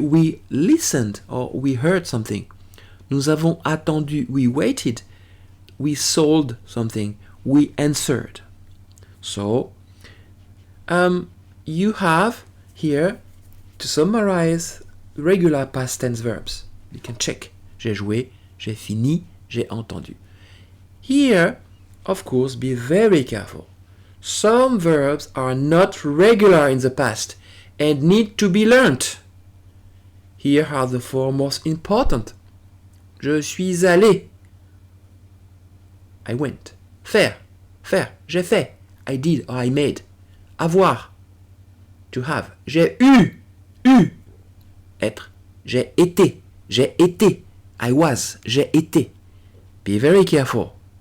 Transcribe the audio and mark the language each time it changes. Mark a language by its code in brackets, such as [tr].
[en] We listened or we heard something. [fr] Nous avons attendu. [en] We waited. We sold something. We answered. So, you have here, to summarize, regular past tense verbs. You can check. [fr] J'ai joué, j'ai fini, j'ai entendu. [en] Here, of course, be very careful. Some verbs are not regular in the past and need to be learnt. Here are the four most important. [fr] Je suis allé. [en] I went. [fr] Faire. Faire. J'ai fait. [en] I did or I made. [fr] Avoir. [en] To have. [fr] J'ai eu. Eu. Être. J'ai été. J'ai été. [en] I was. [fr] J'ai été. [en] Be very careful.